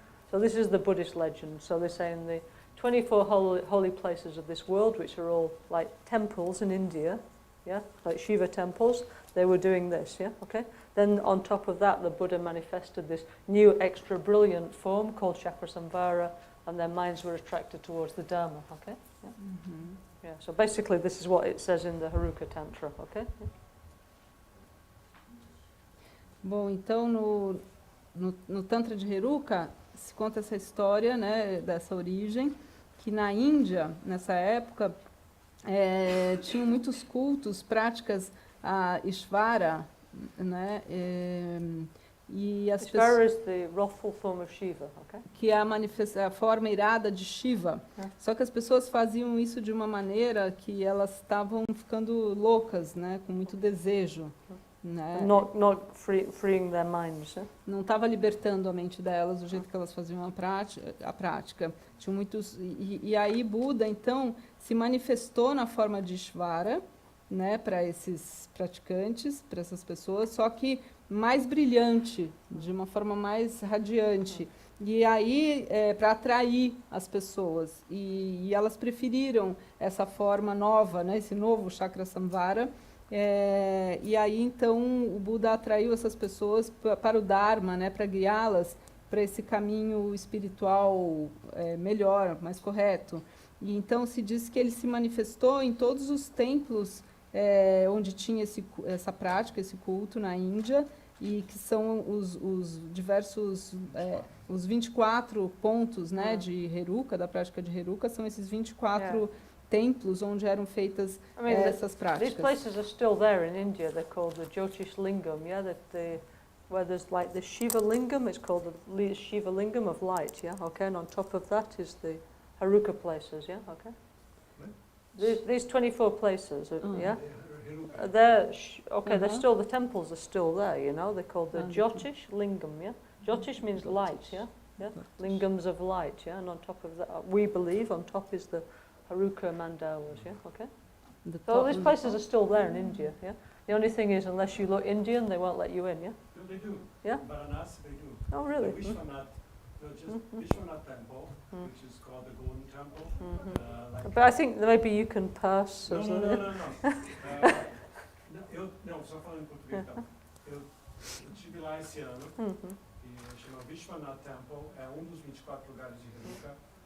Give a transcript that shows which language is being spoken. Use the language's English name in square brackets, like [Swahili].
[English] So this is the Buddhist legend. So they say in the 24 holy places of this world, which are all like temples in India, yeah, like Shiva temples, they were doing this, yeah, okay. Then on top of that, the Buddha manifested this new extra brilliant form called Chakrasamvara, and their minds were attracted towards the Dharma, okay. Yeah. Uhum. Yeah, so basically this is what it says in the Heruka Tantra, okay? Yeah. [Portuguese] Bom, então no Tantra de Heruka se conta essa história, né, dessa origem, que na Índia, nessa época, tinham muitos cultos, práticas a Ishvara, né, e as [English] Ishvara is the wrathful form of Shiva, okay? [Portuguese] que é a forma irada de Shiva. Só que as pessoas faziam isso de uma maneira que elas estavam ficando loucas, né, com muito desejo, né? [English] Not freeing their minds. [Portuguese] Não estava libertando a mente delas do jeito que elas faziam a prática. Tinha muitos e aí Buda então se manifestou na forma de Ishvara, né, para esses praticantes, para essas pessoas, só que mais brilhante, de uma forma mais radiante. E aí, para atrair as pessoas. E elas preferiram essa forma nova, né, esse novo Chakrasamvara. E aí, então, o Buda atraiu essas pessoas para o Dharma, né, para guiá-las para esse caminho espiritual melhor, mais correto. E então se diz que ele se manifestou em todos os templos onde tinha essa prática, esse culto na Índia, e que são os diversos, os 24 pontos, né, de Heruka, da prática de Heruka, são esses 24 templos onde eram feitas essas práticas. [English] These places are still there in India. They're called the Jyotish Lingam, yeah, where there's like the Shiva Lingam, it's called the Shiva Lingam of light, yeah, okay, and on top of that is the Heruka places, yeah, okay. These 24 places, yeah, they're still, the temples are still there, you know. They're called the Jyotish Lingam, yeah. Jyotish means light, yeah, yeah. Lingams of light, yeah. And on top of that, we believe on top is the Heruka Mandalas, yeah, okay. So these places are still there in India, yeah. The only thing is, unless you look Indian, they won't let you in, yeah. No, they do. Yeah. Varanasi, they do. Oh, really? The Vishwanath Temple, which is called the Golden Temple. But I think that maybe you can pass. [Portuguese] No. Só falando em português, então. Eu estive lá esse ano, e chama Vishwanath Temple, é um dos 24 lugares de Haruka.